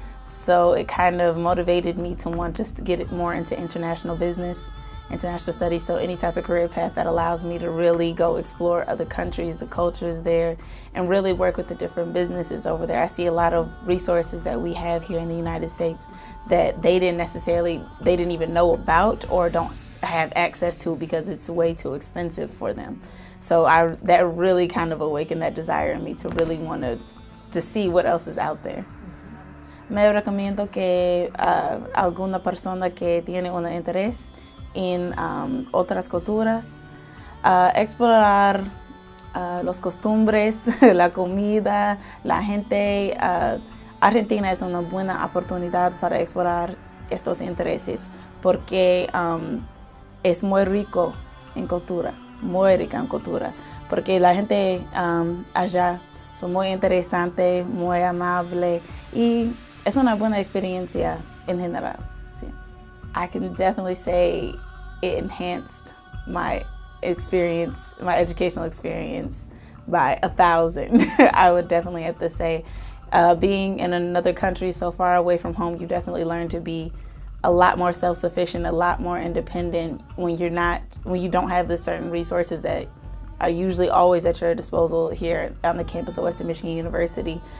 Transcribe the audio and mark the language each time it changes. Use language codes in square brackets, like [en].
[en] So it kind of motivated me to want to get it more into international business, international studies, so any type of career path that allows me to really go explore other countries, the cultures there, and really work with the different businesses over there. I see a lot of resources that we have here in the United States that they didn't even know about or don't have access to because it's way too expensive for them. So that really kind of awakened that desire in me to really want to see what else is out there. [es] Me recomiendo que alguna persona que tiene un interés en otras culturas, explorar los costumbres, la comida, la gente. Argentina es una buena oportunidad para explorar estos intereses porque es muy rico en cultura, muy rica en cultura, porque la gente allá son muy interesantes, muy amables y es una buena experiencia en general. Sí. [en] I can definitely say it enhanced my experience, my educational experience by 1,000. I would definitely have to say, being in another country so far away from home, you definitely learn to be a lot more self-sufficient, a lot more independent when you don't have the certain resources that are usually always at your disposal here on the campus of Western Michigan University.